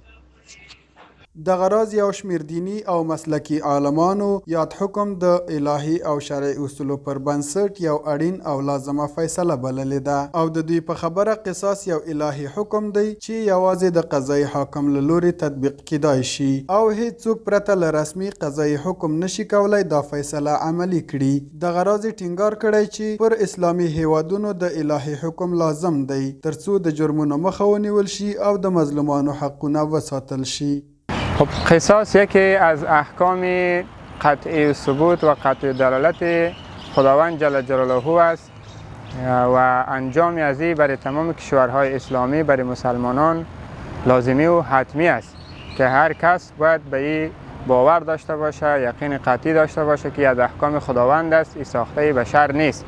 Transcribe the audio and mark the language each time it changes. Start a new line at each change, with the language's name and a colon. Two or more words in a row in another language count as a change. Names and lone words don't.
Pashto: دغه راز یو شمېر دیني او مسلکي عالمانو یاد حکم د الهي او شرعي اصولو پر بنسټ یو اړین او لازمه فیصله بللې ده او د دوی په خبره قصاص یو الهي حکم دی چې یوازې د قضایي حاکم له لوري تطبیق کیدای شي او هیڅوک پرته له رسمي قضایي حکم نشي کولای دا فیصله عملي کړي. دغه راز ټینګار کړی چې پر اسلامي هیوادونو د الهي حکم لازم دی ترڅو د جرمونو مخه ونیول شي او د مظلومانو حقونه وساتل شي.
Persian: خب قصاص یکی از احکام قطعی ثبوت و قطعی دلالت خداوند
Arabic: جل جلاله
Persian: است و انجام از این برای تمام کشورهای اسلامی برای مسلمانان لازمی و حتمی است که هر کس باید به این باور داشته باشه، یقین قطعی داشته باشه که از احکام خداوند است، این ساخته بشر نیست.